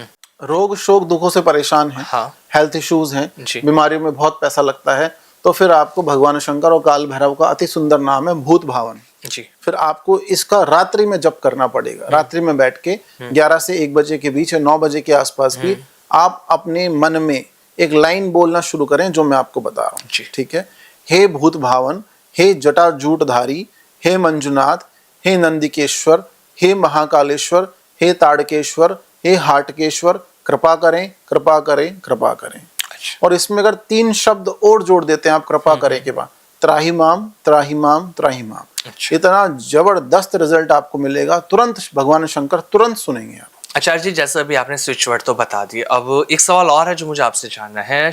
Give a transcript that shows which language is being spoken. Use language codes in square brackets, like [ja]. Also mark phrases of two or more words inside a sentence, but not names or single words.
[hi] रोग शोक दुखों से परेशान हैं, [en] health issues [hi] हैं, बीमारियों में बहुत पैसा लगता है, तो फिर आपको भगवान शंकर और काल भैरव का अति सुंदर नाम है भूत भावन जी। फिर आपको इसका रात्रि में जप करना पड़ेगा। रात्रि में बैठ के 11 से 1 बजे के बीच, 9 बजे के आसपास भी आप अपने मन में एक लाइन बोलना शुरू करें जो मैं आपको बता रहा हूँ। जी। ठीक है। हे भूत भावन, हे जटाजूटधारी, हे मंजुनाथ, हे नंदिकेश्वर, हे महाकालेश्वर, हे ताड़केश्वर, हे हाटकेश्वर, कृपा करें, कृपा करें, कृपा करें। अच्छा। और इसमें अगर 3 शब्द और जोड़ देते हैं आप कृपा करें के बाद, त्राहिमाम त्राहिमाम त्राहिमाम, अच्छा। इतना जबरदस्त रिजल्ट आपको मिलेगा। तुरंत भगवान शंकर तुरंत सुनेंगे आप। आचार्य जी, जैसे अभी आपने [en] switch word [hi] तो बता दिए, अब एक सवाल और है जो मुझे आपसे जानना है।